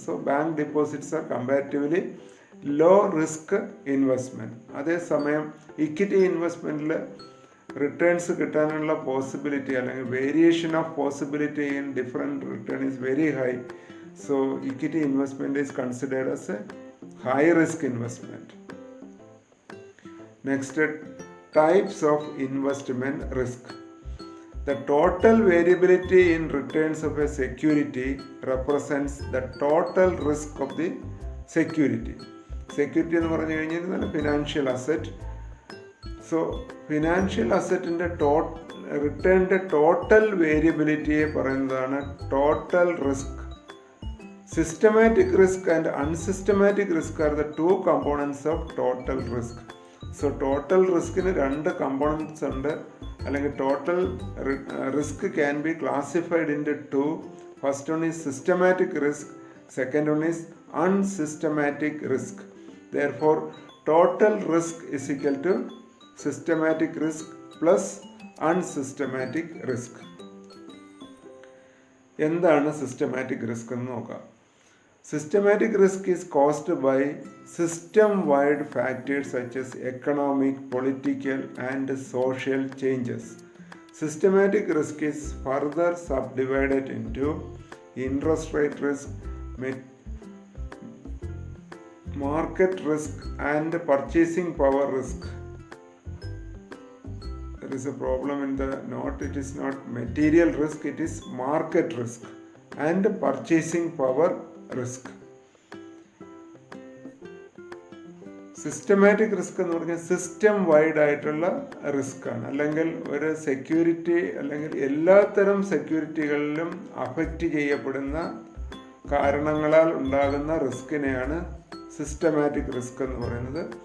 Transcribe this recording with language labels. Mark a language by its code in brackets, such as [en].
[en] So bank deposits are comparatively low risk investment. [ml] അതേസമയം equity ഇൻവെസ്റ്റ്മെൻറ്റിൽ returns കിട്ടാനുള്ള possibility അല്ലെങ്കിൽ [en] Variation of possibility in different return is very high. So equity investment is considered as a high risk investment. Next, types of investment risk. The total variability in returns of a security represents the total risk of the security. [ml] Security എന്ന് പറഞ്ഞു കഴിഞ്ഞാൽ financial asset. So financial അസറ്റിൻ്റെ റിട്ടേണിൻ്റെ total വേരിയബിലിറ്റിയെ പറയുന്നതാണ് total risk. [en] Systematic risk and unsystematic risk are the two components of total risk. [ml] So total റിസ്കിന് രണ്ട് components ഉണ്ട്, അല്ലെങ്കിൽ [en] Total risk can be classified in two. First one is systematic risk, second one is unsystematic risk. Therefore total risk is equal to systematic risk plus unsystematic risk. [ml] എന്താണ് systematic risk എന്ന് നോക്കാം. [en] Systematic risk is caused by system-wide factors such as economic, political, and social changes. Systematic risk is further subdivided into interest rate risk, market risk, and purchasing power risk. There is a problem in the note. It is not material risk, it is market risk and purchasing power risk. [ml] Systematic risk എന്ന് പറഞ്ഞാൽ system wide ആയിട്ടുള്ള risk ആണ്. അല്ലെങ്കിൽ ഒരു security അല്ലെങ്കിൽ എല്ലാത്തരം സെക്യൂരിറ്റികളിലും affect ചെയ്യപ്പെടുന്ന കാരണങ്ങളാൽ ഉണ്ടാകുന്ന റിസ്കിനെയാണ് സിസ്റ്റമാറ്റിക് റിസ്ക് എന്ന് പറയുന്നത്.